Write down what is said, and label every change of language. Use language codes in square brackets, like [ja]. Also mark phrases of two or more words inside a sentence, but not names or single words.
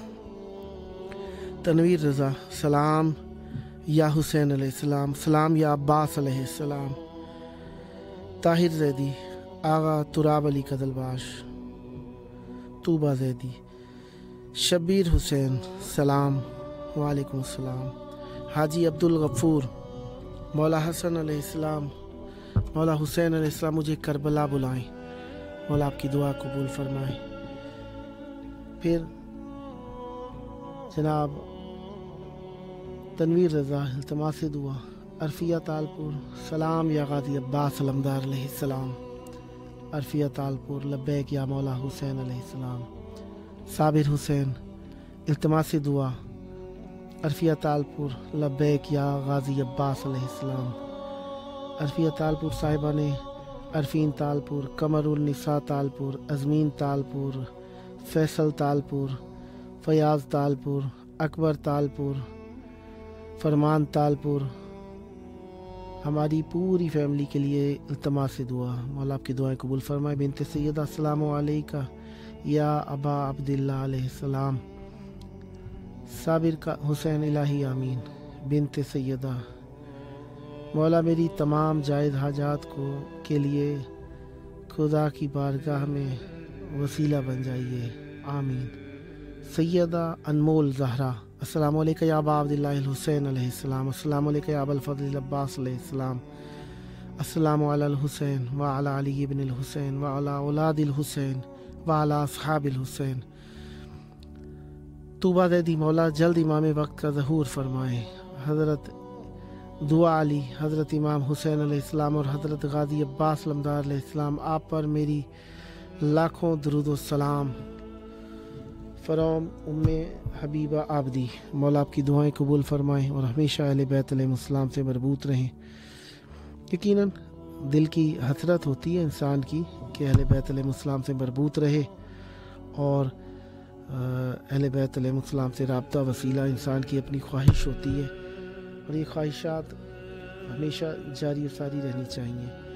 [ur] تنویر رضا [ar] سلام يا حسين عليه السلام, سلام يا عباس عليه السلام, [ur] طاہر زیدی، آغا تراب علی قزلباش، طوبیٰ زیدی، شبیر حسین [ar] سلام وعليكم السلام, [ur] حاجی عبدالغفور، مولا حسن علیہ السلام، مولا حسین علیہ السلام مجھے کربلا بلائیں، مولا آپ کی دعا قبول فرمائیں. پھر جناب تنویر رضا التماس دعا، عارفہ تالپور, [ar] سلام يا غازي عباس علمدار عليه السلام, [ur] अरफिया तालपुर, [ar] لبيك يا مولا حسين عليه السلام, [ur] صابر حسین التماس دعا، عارفہ تالپور, [ar] لبيك يا غازي عباس عليه السلام, [ur] عارفہ تالپور صاحبہ نے عارفین تالپور، قمر النساء تالپور، عزمین تالپور، فیصل تالپور، فیاض تالپور، اکبر تالپور، فرمان تالپور, ہماری پوری فیملی کے لیے التماس دعا، مولا آپ کی دعائیں قبول فرمائے. بنت سیدہ [ar] السلام عليك يا أبا عبد الله عليه السلام, [ur] صابر کا حسین الٰہی آمین. بنت سیدہ، مولا میری تمام جائز حاجات کو کے لیے خدا کی بارگاہ میں وسیلہ بن جائیے، آمین. سیدہ انمول زہرا, [ar] السلام عليك يا أبا عبد الله الحسين عليه السلام, السلام عليك يا أبا الفضل العباس عليه السلام, السلام على الحسين وعلى علي بن الحسين وعلى أولاد الحسين وعلى أصحاب الحسين. [ur] طوبیٰ زیدی، مولا جلد امام وقت کا ظہور فرمائے. حضرت دعا علی، حضرت امام حسین علیہ السلام اور حضرت غازی عباس علمدار علیہ السلام، آپ پر میری لاکھوں درود و سلام. فروم ام حبیبہ عابدی، مولا آپ کی دعائیں قبول فرمائیں اور ہمیشہ اہل بیت علیہم السلام سے مربوط رہیں. یقیناً دل کی حسرت ہوتی ہے انسان کی کہ اہل بیت علیہم السلام سے مربوط رہے اور اہل بیت علیہم السلام سے رابطہ وسیلہ انسان کی اپنی خواہش ہوتی ہے اور یہ خواہشات ہمیشہ جاری اور ساری رہنی چاہیے.